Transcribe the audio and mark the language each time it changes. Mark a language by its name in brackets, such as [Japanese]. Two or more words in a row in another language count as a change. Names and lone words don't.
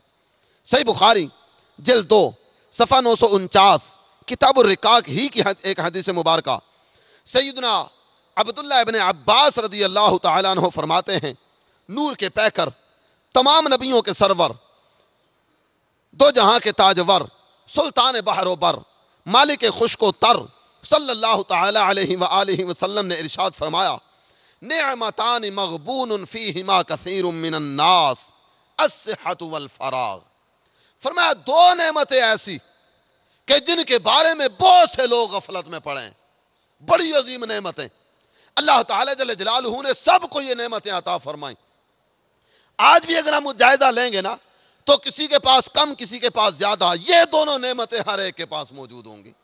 [Urdu] صحیح بخاری جلد 2 صفحہ 949 کتاب الرقاق ہی کی ایک حدیث مبارکہ، سیدنا عبداللہ ابن عباس رضی اللہ تعالیٰ عنہ فرماتے ہیں، نور کے پیکر، تمام نبیوں کے سرور، دو جہاں کے تاجور، سلطان بحر و بر، مالک خشک و تر، صلی اللہ تعالی علیہ وآلہ وسلم نے ارشاد فرمایا [Arabic] نعمتان مغبون فیہما کثیر من الناس الصحت والفراغ۔ [Urdu] فرمایا دو نعمتیں ایسی کہ جن کے بارے میں بہت سے لوگ غفلت میں پڑے ہیں، بڑی عظیم نعمتیں، اللہ تعالی جل جلالہ نے سب کو یہ نعمتیں عطا فرمائیں۔ آج بھی اگر ہم جائزہ لیں گے نا تو کسی کے پاس کم کسی کے پاس زیادہ، یہ دونوں نعمتیں ہر ایک کے پاس موجود ہوں گی۔